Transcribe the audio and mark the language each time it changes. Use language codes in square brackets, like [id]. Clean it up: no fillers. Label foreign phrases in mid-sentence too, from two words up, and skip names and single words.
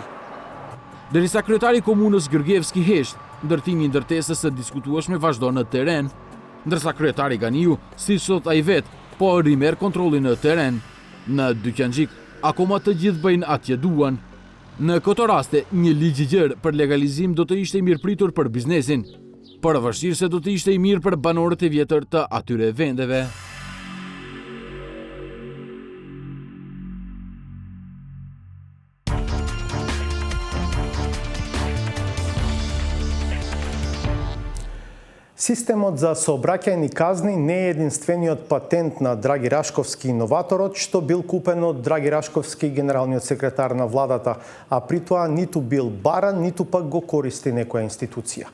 [sq] Derisa kryetari i komunës Gjurgjevski hesht, ndërtimi i ndërtesës së diskutueshme vazhdon në teren, ndërsa kryetari Ganiu, siç thot ai vet, po rimer kontrollin në teren. Në Dyqanxhik, akoma të gjithë bëjnë atje duan. Në këto raste, një ligj i gjerë për legalizim do të ishte i mirëpritur për biznesin, por vështirë se do të ishte i mirë për banorët e vjetër të atyre vendeve. [mk] Системот за сообраќајни казни не е единствениот патент на Драги Рашковски иноваторот, што бил купен од Драги Рашковски, генералниот секретар на владата, а при тоа ниту бил баран, ниту пак го користи некоја институција.